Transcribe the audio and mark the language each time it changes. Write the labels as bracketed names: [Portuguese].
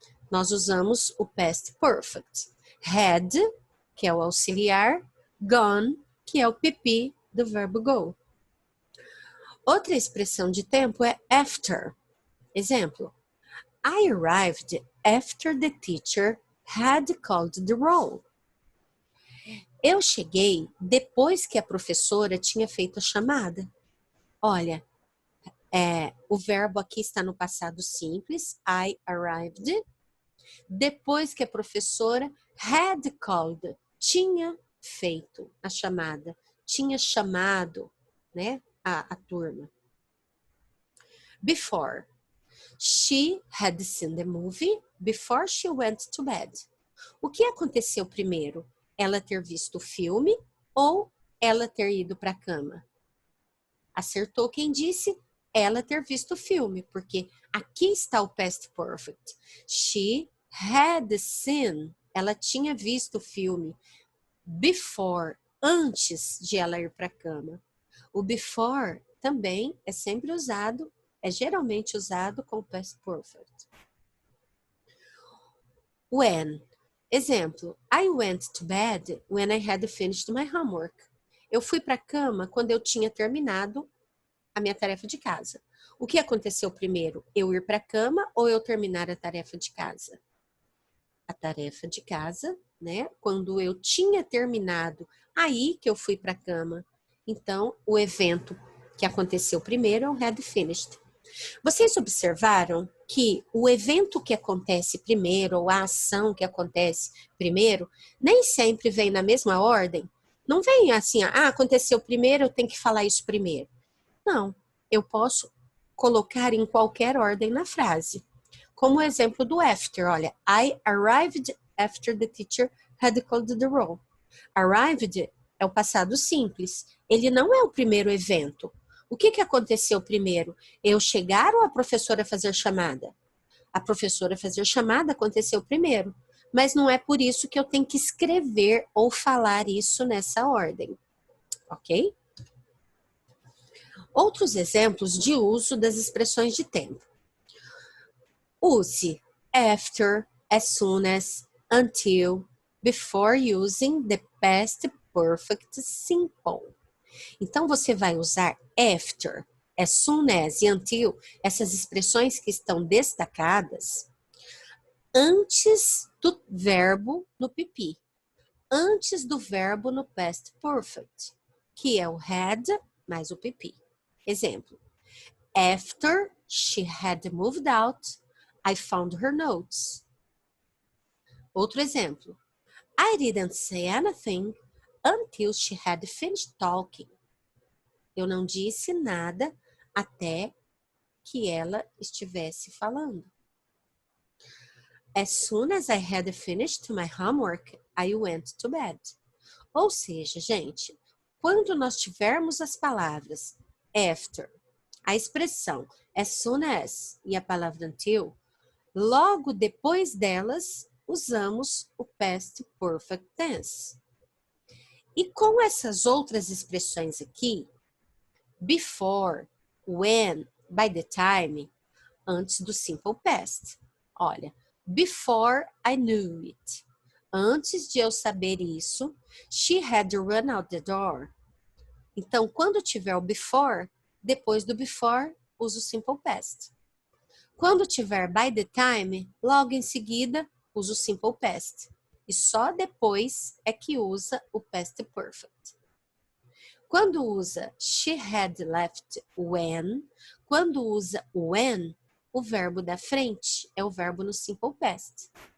[Portuguese] Nós usamos o past perfect. Had, que é o auxiliar, gone, que é o PP do verbo go. Outra expressão de tempo é after. Exemplo. [English] I arrived after the teacher had called the roll. [Portuguese] Eu cheguei depois que a professora tinha feito a chamada. Olha, o verbo aqui está no passado simples, [English] I arrived, [Portuguese] depois que a professora had called, tinha feito a chamada, tinha chamado, né, a turma. [English] Before, she had seen the movie before she went to bed. [Portuguese] O que aconteceu primeiro? Ela ter visto o filme ou ela ter ido para a cama? Acertou quem disse ela ter visto o filme, porque aqui está o past perfect. [English] She had seen, [Portuguese] ela tinha visto o filme before, antes de ela ir para a cama. O before também é sempre usado, é geralmente usado com past perfect. When. [English] Exemplo, I went to bed when I had finished my homework. [Portuguese] Eu fui para a cama quando eu tinha terminado a minha tarefa de casa. O que aconteceu primeiro? Eu ir para a cama ou eu terminar a tarefa de casa? A tarefa de casa, né? Quando eu tinha terminado, aí que eu fui para a cama. Então, o evento que aconteceu primeiro é o had finished. Vocês observaram que o evento que acontece primeiro, ou a ação que acontece primeiro, nem sempre vem na mesma ordem? Não vem assim, aconteceu primeiro, eu tenho que falar isso primeiro. Não, eu posso colocar em qualquer ordem na frase. Como o exemplo do after, olha, [English] I arrived after the teacher had called the roll. [Portuguese] Arrived é o passado simples, ele não é o primeiro evento. O que aconteceu primeiro? Eu chegar ou a professora fazer chamada? A professora fazer chamada aconteceu primeiro, mas não é por isso que eu tenho que escrever ou falar isso nessa ordem, ok? Outros exemplos de uso das expressões de tempo. [English] Use after, as soon as, until, before using the past perfect simple. [Portuguese] Então, você vai usar after, as soon as e until, essas expressões que estão destacadas, antes do verbo no PP, antes do verbo no past perfect, que é o had mais o PP. [English] Exemplo, after she had moved out, I found her notes. Outro exemplo, I didn't say anything until she had finished talking. [Portuguese] Eu não disse nada até que ela estivesse falando. [English] As soon as I had finished my homework, I went to bed. [Portuguese] Ou seja, gente, quando nós tivermos as palavras after, a expressão as soon as e a palavra until, logo depois delas, usamos o past perfect tense. E com essas outras expressões aqui, before, when, by the time, antes do simple past. [English] Olha, before I knew it. [Portuguese] Antes de eu saber isso, [English] she had run out the door. [Portuguese] Então, quando tiver o before, depois do before, uso o simple past. Quando tiver by the time, logo em seguida, uso o simple past. E só depois é que usa o past perfect. Quando usa [English] she had left when, [Portuguese] quando usa when, o verbo da frente é o verbo no simple past.